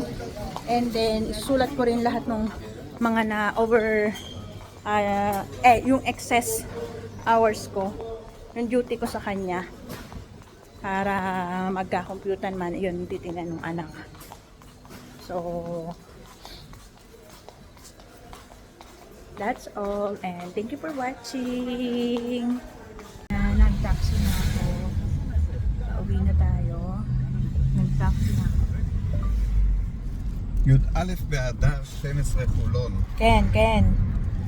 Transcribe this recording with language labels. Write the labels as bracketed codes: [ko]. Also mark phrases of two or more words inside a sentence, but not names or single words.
[en] And then, [tl] isusulat ko rin lahat ng mga na over, yung [en] excess hours [tl] ko. Yung duty ko sa kanya. Para magka-computan man, yun titingnan ng anak. [en] So, that's all. And thank you for watching. [tl] Nag-taxi na ako. Pauwi na tayo. Nag-taxi na ako. [he] י"א באדר 12 חולון. Ken.